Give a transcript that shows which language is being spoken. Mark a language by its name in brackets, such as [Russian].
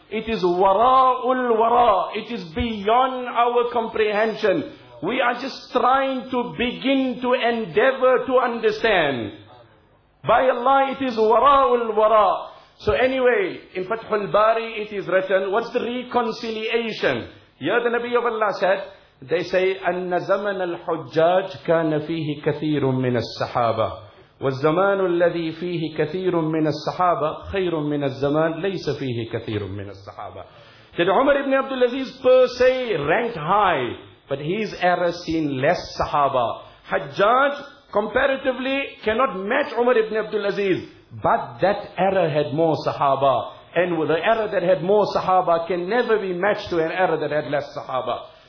[English] It is wara'ul wara'. It is beyond our comprehension. We are just trying to begin to endeavor to understand. By Allah, it is wara'ul wara'. So anyway, in Fathul Bari, it is written, what's the reconciliation? Here the Nabi of Allah said, they say, [Arabic] أَنَّ زَمَنَ الْحُجَّاجِ كَانَ فِيهِ كَثِيرٌ مِّنَ السَّحَابَةِ والزمان الذي فيه كثير من الصحابة خير من الزمان ليس فيه كثير من الصحابة. [English] That Umar ibn Abdul Aziz per se ranked high, but his era seen less Sahaba. Hajjaj comparatively cannot match Umar ibn Abdul Aziz, but that era had more Sahaba, and the era that had more Sahaba can never be matched to an era that had less Sahaba.